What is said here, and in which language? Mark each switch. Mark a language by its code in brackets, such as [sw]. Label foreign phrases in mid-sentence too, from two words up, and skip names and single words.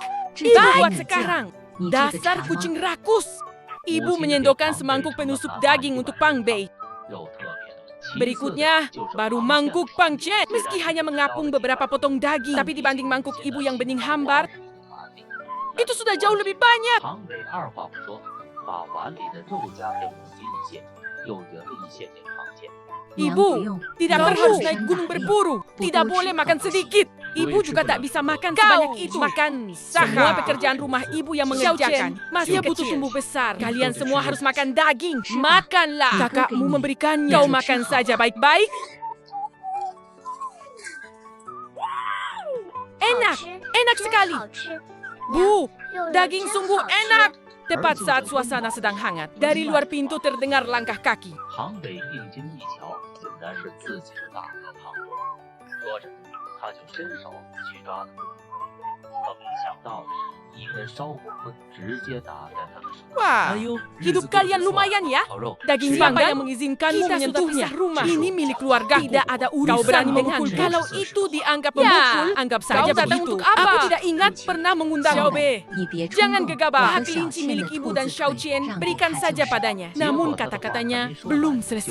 [id] Ibu buat sekarang. Dasar kucing rakus. Ibu menyendokkan semangkuk penuh sup daging untuk Pang Bei. Berikutnya, baru mangkuk Pang Chen. Meski hanya mengapung beberapa potong daging, tapi dibanding mangkuk ibu yang bening hambar, itu sudah jauh lebih banyak. [zh] 庞伟二话不说，把碗里的肉夹给母鸡一些，又舀了一些给庞健。 [id] Ibu, tidak perlu naik gunung berburu. Tidak boleh makan sedikit. Ibu juga tak bisa makan sebanyak itu. Makan semua pekerjaan rumah ibu yang mengerjakan. Masih butuh tumbuh besar. Kalian semua harus makan daging. Makanlah. Kakakmu memberikannya. Kau makan saja baik-baik. Enak, enak sekali. Bu, daging sungguh enak. Tepat saat suasana sedang hangat, dari luar pintu terdengar langkah kaki. [zh] 庞伟定睛一瞧，竟然是自己的大哥庞博。说着，他就伸手去抓他，可没想到的是，一根烧火棍直接打在他的手上。 [id] Wah, hidup kalian lumayan ya. Daging siapa yang mengizinkanmu menyentuhnya? Rumah ini milik keluarga. Tidak ada urusan. Kau berani memukul. Kalau itu dianggap memukul, anggap saja begitu. Untuk apa? Aku tidak ingat pernah mengundang Xiaobe. Jangan gegabah. Hak kelinci milik ibu dan Xiao Qian berikan saja padanya. Namun kata-katanya belum selesai.